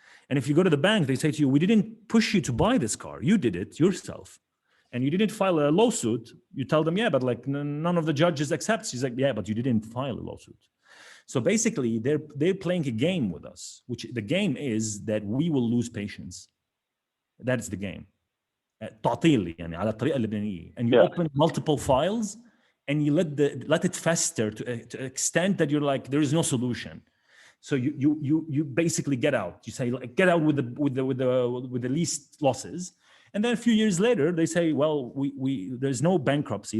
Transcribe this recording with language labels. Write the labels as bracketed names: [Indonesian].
[English] And if you go to the bank, they say to you, we didn't push you to buy this car. You did it yourself. And you didn't file a lawsuit. You tell them, yeah, but like none of the judges accepts. He's like, yeah, but you didn't file a lawsuit. So basically they're playing a game with us, which the game is that we will lose patience. That is the game. [Arabic] تعطيل يعني على الطريقة اللبنانية. [English] And you open multiple files and you let it fester to an extent that you're like, there is no solution. So you basically get out. You say, like, get out with the least losses. And then a few years later, they say, well, there's no bankruptcy.